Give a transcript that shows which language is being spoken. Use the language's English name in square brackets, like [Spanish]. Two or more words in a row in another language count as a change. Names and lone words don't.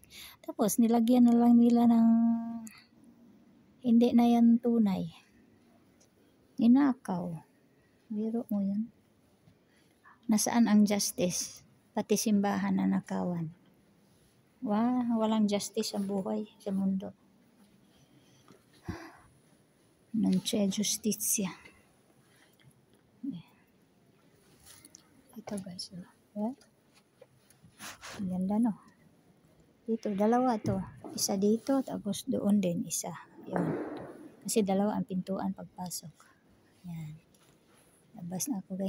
[Filipino] Tapos nilagyan na lang nila ng hindi na yan tunay. Ninakaw. Biro mo yun. Nasaan ang justice? Pati simbahan na nakawan. Walang justice sa buhay, sa mundo. [Italian] Non c'è giustizia. [Filipino] Ito guys. Ganda no. Dito, dalawa to. Isa dito, tapos doon din isa. Yun. Kasi dalawa ang pintuan pagpasok. Yan. Labas na ako guys.